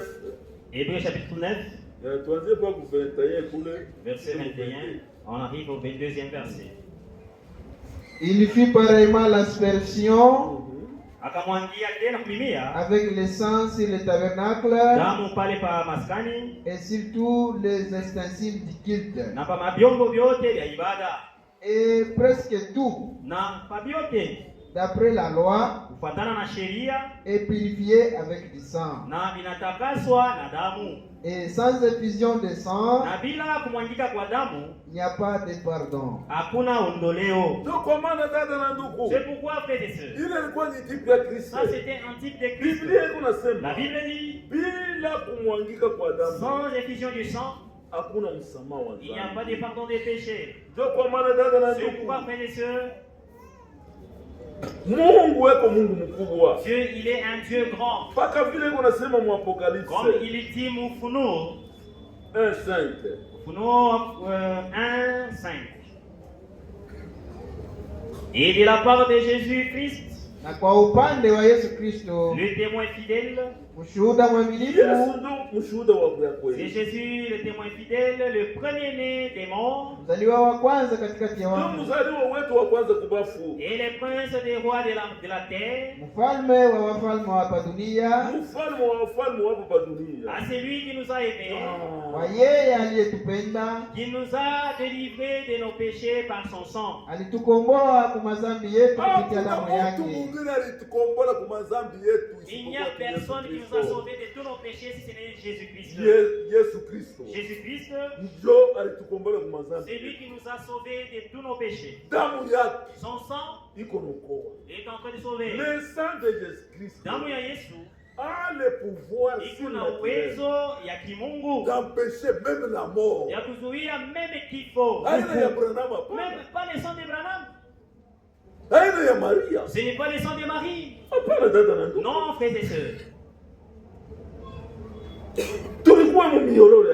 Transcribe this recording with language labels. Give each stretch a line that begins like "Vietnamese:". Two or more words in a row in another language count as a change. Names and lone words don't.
French: Hébreux chapitre 9,
Swahili: Tuanzie pa ku 21 kule.
French: verset 21. On arrive au 22e verset. Il fit pareillement l'aspersion
Swahili: Akamwangia tena kumimia
French: avec le sang sur le tabernacle
Swahili: damu pale pa maskani
French: et sur tous les ustensiles du culte.
Swahili: na pa mabyombo vyote vya ibada
French: Et presque tout,
Swahili: na pa vyote
French: d'après la loi,
Swahili: kufuatana na sheria
French: est purifié avec du sang.
Swahili: na vinatakaswa na damu,
French: Et sans effusion de sang,
Swahili: na bila kumwangika kwa damu
French: il n'y a pas de pardon.
Swahili: hakuna ondoleo. Ndio kwa maana dada na ndugu,
French: C'est pourquoi, frères et sœurs,
Swahili: ile ilikuwa ni type ya Kristo.
French: ça c'était un type de Christ.
Swahili: Biblia iko
French: La
Swahili: nasema
French: Bible dit,
Swahili: bila kumwangika kwa damu
French: sans effusion du sang,
Swahili: hakuna msamaha wa
French: il n'y a pas
Swahili: dhambi.
French: de pardon des péchés.
Swahili: Ndio kwa maana dada na
French: C'est
Swahili: ndugu,
French: pourquoi, frères et sœurs,
Swahili: Mungu weko Mungu mkubwa.
French: Dieu, il est un Dieu grand.
Swahili: Paka vile iko nasema mu Apocalypse
French: Comme il dit Ufunuo, 1:5.
Swahili: Ufunuo 1:5.
French: Et de la part de Jésus-Christ,
Swahili: Na kwa upande wa Yesu Kristo,
French: le témoin fidèle,
Swahili: mshuhuda mwaminifu, Yesu ndio mshuhuda wa
French: c'est
Swahili: kweli.
French: Jésus, le témoin fidèle, le premier-né des morts,
Swahili: mzaliwa wa kwanza katikati ya Ndio wafu, mzaliwa wetu wa kwanza kubafu.
French: et le prince des rois de la terre,
Swahili: mfalme wa wafalme wa hapa dunia, Mfalme wa wafalme wapo pa dunia.
French: à celui qui nous a aimés,
Swahili: kwa yeye aliyetupenda,
French: qui nous a délivrés de nos péchés par son sang.
Swahili: alitukomboa kwa madhambi yetu kupitia Hakuna damu mtu yake. mwingine alitukombola kwa madhambi yetu
French: Il n'y a
Swahili: isipokuwa Yesu
French: personne qui nous a
Swahili: Kristo.
French: sauvés de tous nos péchés si ce n'est Jésus-Christ.
Swahili: Yesu Kristo
French: Jésus-Christ,
Swahili: ndio alitukombola kwa madhambi.
French: c'est lui qui nous a sauvés de tous nos péchés.
Swahili: Damu yake
French: Son sang
Swahili: iko naokoa.
French: est en train de sauver. Le sang de Jésus Christ
Swahili: Damu ya Yesu
French: a le pouvoir
Swahili: iko na
French: surnaturel
Swahili: uwezo ya kimungu
French: d'empêcher même la mort.
Swahili: ya kuzuia meme kifo. Aina ya Branham hapana.
French: Même pas le sang de Branham.
Swahili: Aina ya Maria
French: Ce n'est pas le sang de Marie.
Swahili: hapana. Dada na ndugu,
French: Non, frères et sœurs.
Swahili: tulikuwa mumiololo ya